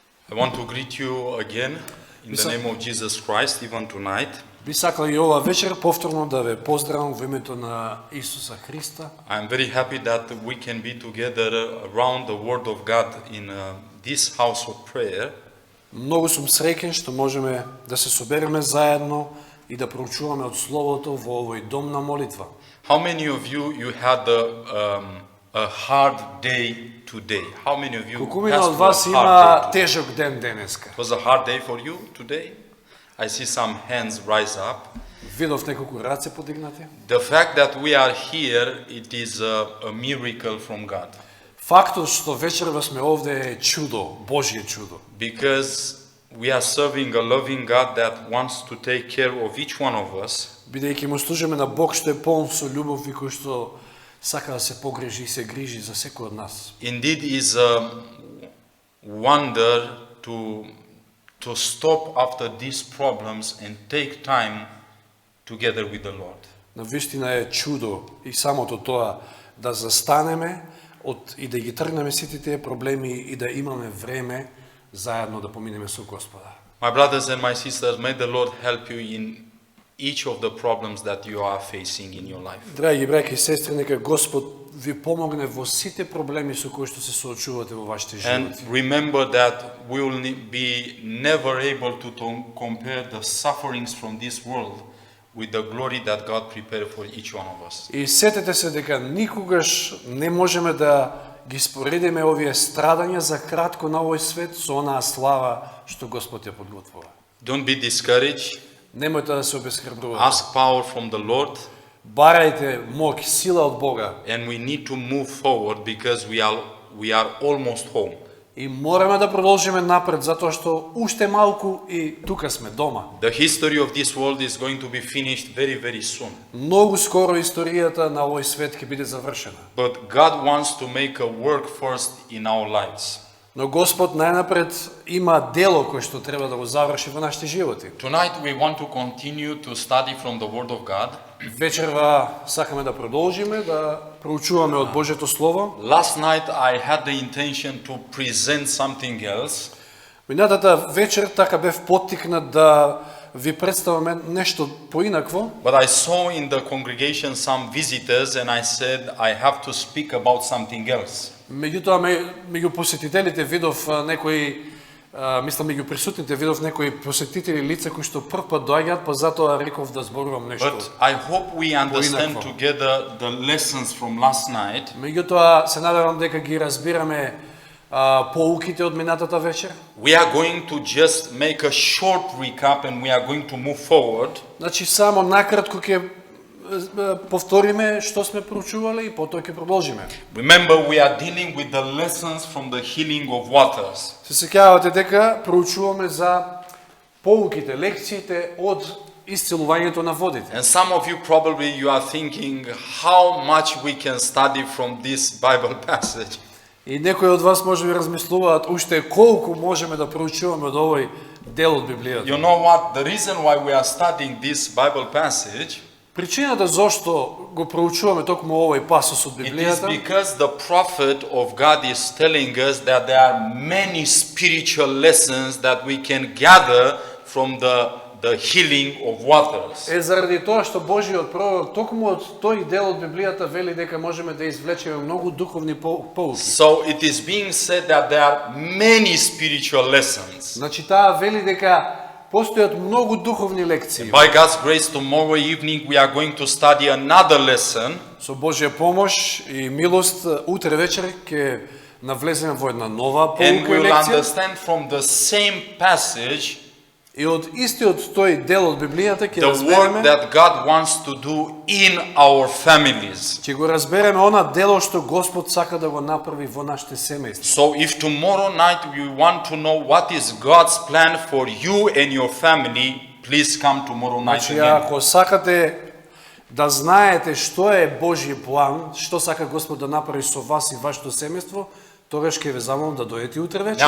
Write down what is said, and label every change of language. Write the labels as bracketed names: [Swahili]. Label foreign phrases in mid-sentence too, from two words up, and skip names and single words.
[English] I want to greet you again in the name of Jesus Christ, even tonight. [Macedonian] Би сакал и ова вечер повторно да ве поздравам во името на Исуса Христа. [English] I'm very happy that we can be together around the Word of God in this house of prayer. [Macedonian] Многу сум среќен што можеме да се собереме заедно и да проучуваме од Словото во овој дом на молитва. [English] How many of you had a hard day today? How many of you [Macedonian] Колкумина [English] passed [Macedonian] од [English] through [Macedonian] вас [English] a [Macedonian] има [English] hard day today? [Macedonian] тежок ден денеска. [English] It was a hard day for you today? I see some hands rise up. [Macedonian] Видов неколку раце подигнати. [English] The fact that we are here, it is a miracle from God. [Macedonian] Фактот што вечерва сме овде е чудо, Божје чудо. [English] Because we are serving a loving God that wants to take care of each one of us. [Macedonian] Бидејќи му служиме на Бог што е полн со љубов и кој што сака да се погрижи и се грижи за секој од нас. [English] Indeed is a wonder to stop after these problems and take time together with the Lord. [Macedonian] Навистина е чудо и самото тоа да застанеме и да ги тргнеме сите тие проблеми и да имаме време заедно да поминеме со Господа. [English] My brothers and my sisters, may the Lord help you in each of the problems that you are facing in your life. [Macedonian] Драги браќа и сестри, нека Господ ви помогне во сите проблеми со кои што се соочувате во вашите [English] And [Macedonian] животи. [English] remember that we will be never able to compare the sufferings from this world with the glory that God prepared for each one of us. [Macedonian] И сетете се дека никогаш не можеме да ги споредиме овие страдања за кратко на овој свет со онаа слава што Господ ја подготвува. [English] Don't be discouraged. [Macedonian] Немојте да се обесхрабрувате. [English] Ask power from the Lord. [Macedonian] Барајте моќ, сила од Бога. [English] And we need to move forward because we are almost home. [Macedonian] И мораме да продолжиме напред затоа што уште малку и тука сме дома. [English] The history of this world is going to be finished very, very soon. [Macedonian] Многу скоро историјата на овој свет ќе биде завршена. [English] But God wants to make a work first in our lives. [Macedonian] Но Господ најнапред има дело кој што треба да го заврши во нашите животи. [English] Tonight we want to continue to study from the Word of God. [Macedonian] Вечерва сакаме да продолжиме да проучуваме од Божјето Слово. [English] Last night I had the intention to present something else. [Macedonian] Минатата вечер така бев поттикнат да ви представаме нешто поинакво. [English] But I saw in the congregation some visitors and I said I have to speak about something else. [Macedonian] Меѓутоа, меѓу посетителите видов некои, мислам меѓу присутните видов некои посетители лица кои што прв пат доаѓаат, па затоа реков да зборувам нешто. [English] But I hope we understand together the lessons from last night. [Macedonian] Меѓутоа, се надевам дека ги разбираме поуките од минатата вечер. [English] We are going to just make a short recap and we are going to move forward. [Macedonian] Значи само накратко ќе повториме што сме проучувале и потоа ќе продолжиме. [English] Remember, we are dealing with the lessons from the healing of waters. [Macedonian] Се сеќавате дека проучуваме за поуките, лекциите од исцелувањето на водите. [English] And some of you probably you are thinking how much we can study from this Bible passage. [Macedonian] И некои од вас може би размислуваат уште колку можеме да проучуваме од овој дел од Библијата. [English] You know what? The reason why we are studying this Bible passage, [Macedonian] Причината зошто го проучуваме токму овој пасос од [English] it is [Macedonian] Библијата [English] because the prophet of God is telling us that there are many spiritual lessons that we can gather from the healing of waters. [Macedonian] е заради тоа што Божјиот пророк токму од тој дел од Библијата вели дека можеме да извлечеме многу духовни поуки. [English] So it is being said that there are many spiritual lessons. [Macedonian] Значи таа вели дека постојат многу духовни лекции. [English] By God's grace, tomorrow evening we are going to study another lesson. [Macedonian] Со Божја помош и милост утре вечер ќе навлеземе во една нова [English] And [Macedonian] поука [English] we [Macedonian] и [English] will [Macedonian] лекција. [English] understand from the same passage [Macedonian] И од истиот тој дел од Библијата ќе [English] the work [Macedonian] разбереме, [English] that God wants to do in our families. [Macedonian] ќе го разбереме она дело што Господ сака да го направи во нашите семејства. [English] So if tomorrow night you want to know what is God's plan for you and your family, please come tomorrow night [Macedonian] Значи, [English] again. [Macedonian] ако сакате да знаете што е Божји план, што сака Господ да направи со вас и вашето семејство, тогаш ќе ве замолам да дојдете утре вечер.